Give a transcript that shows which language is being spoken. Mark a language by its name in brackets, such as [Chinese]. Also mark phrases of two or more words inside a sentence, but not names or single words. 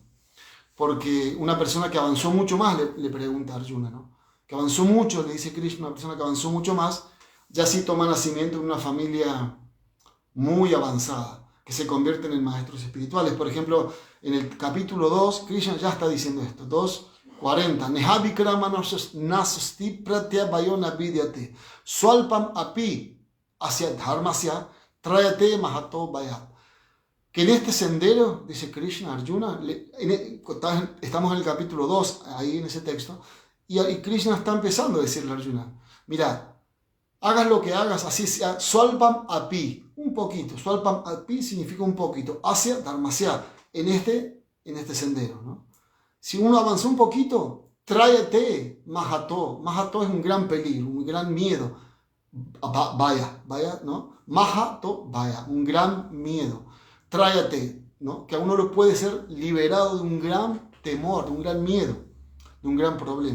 [Spanish] Porque una persona que avanzó mucho más, le pregunta a Arjuna, ¿no? Que avanzó mucho, le dice Krishna, una persona que avanzó mucho más, ya sí toma nacimiento en una familia muy avanzada, que se convierten en maestros espirituales. Por ejemplo, en el capítulo 2, Krishna ya está diciendo esto, 2:40. [Sanskrit] नेहविक्रम नसस्ति प्रत्यभयोन विद्यते स्वल्पम् अपि अस्य धर्मस्य त्रयते महतो वयत्. [Spanish] Que en este sendero, dice Krishna, Arjuna, estamos en el capítulo 2, ahí en ese texto, y Krishna está empezando a decirle a Arjuna, mira, hagas lo que hagas, así sea, [Sanskrit] स्वल्पम् अपि, [Spanish] un poquito, [Sanskrit] स्वल्पम् अपि [Spanish] significa un poquito, [Sanskrit] अस्य धर्मस्य, [Spanish] en este sendero, ¿no? Si uno avanza un poquito, [Sanskrit] त्रायते महतो, [Spanish] mahato es un gran peligro, un gran miedo, vaya, ¿no? [Sanskrit] महतो, वय, [Spanish] un gran miedo. Tráete, ¿no? Que a uno lo puede ser liberado de un gran temor, de un gran miedo, de un gran problema.